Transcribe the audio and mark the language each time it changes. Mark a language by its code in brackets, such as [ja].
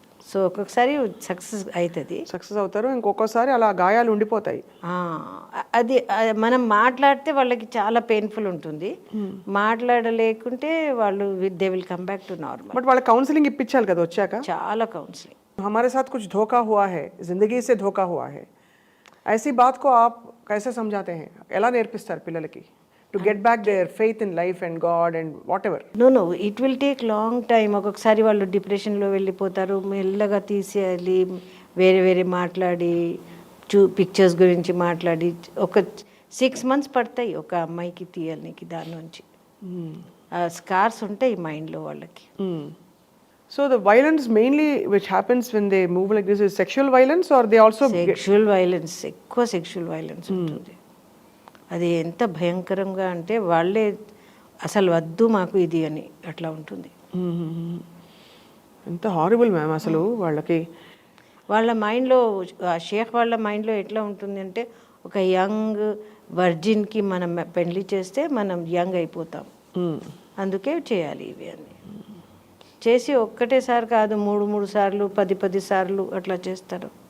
[te] So ఒక్కొక్కసారి success అవుతుంది. Success అవుతారు, ఇంకొకసారి అలా గాయాలు ఉండిపోతాయి. అది మనం మాట్లాడితే వాళ్ళకి చాలా పెయిన్ఫుల్ ఉంటుంది. మాట్లాడలేకుంటే వాళ్ళు [en] They will come back to normal. [te] But వాళ్ళకి కౌన్సిలింగ్ ఇప్పించాలి కదా వచ్చాక. చాలా కౌన్సిలింగ్. [hi] हमारे साथ कुछ धोखा हुआ है, जिंदगी से धोखा हुआ है, ऐसी बात को आप कैसे समझाते हैं? [te] ఎలా నేర్పిస్తారు పిల్లలకి [en] To get back their faith in life and God and whatever? No it will take long time. [te] ఒక్కొక్కసారి వాళ్ళు డిప్రెషన్లో వెళ్ళిపోతారు. మెల్లగా తీసేయాలి, వేరే వేరే మాట్లాడి పిక్చర్స్ గురించి మాట్లాడి ఒక 6 months పడతాయి ఒక అమ్మాయికి తీయాలనికి దాని నుంచి. స్కార్స్ ఉంటాయి మైండ్లో వాళ్ళకి. [en] So the violence mainly which happens when they move like this is sexual violence, or they also [te] sexual violence, ఎక్కువ సెక్షువల్ వైలెన్స్ ఉంటుంది. అది ఎంత భయంకరంగా అంటే వాళ్ళే అసలు వద్దు మాకు ఇది అని అట్లా ఉంటుంది. ఎంత హారిబుల్ మ్యామ్ అసలు వాళ్ళకి. వాళ్ళ మైండ్లో షేక్ వాళ్ళ మైండ్లో ఎట్లా ఉంటుంది అంటే ఒక యంగ్ వర్జిన్కి మనం పెళ్లి చేస్తే మనం యంగ్ అయిపోతాం, అందుకే చేయాలి ఇవి అని చేసి ఒక్కటేసారి కాదు 3 సార్లు 10 సార్లు అట్లా చేస్తారు.